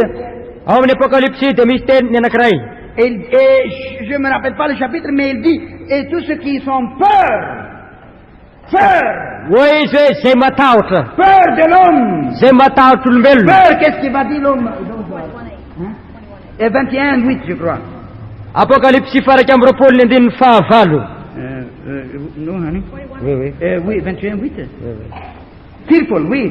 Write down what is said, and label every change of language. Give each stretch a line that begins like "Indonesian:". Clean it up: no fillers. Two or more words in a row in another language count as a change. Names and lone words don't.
Malagasy: Ao amin'ny apokalypsy dia misy teniny anankiray.
French: et je ne me rappelle pas le chapitre, mais il dit, et tous ceux qui sont peur
Malagasy: Hoe izy hoe zay matahotra
French: de l'homme,
Malagasy: zay matahotra olombelona.
French: peur, qu'est-ce qu'il va dire l'homme? Hein? Et 21, 8, je crois.
Malagasy: Apokalypsy faraky amby roapolo ny andininy fahavalo.
French: Non, honey. Oui, oui. Oui, 21, 8. Fearful, oui.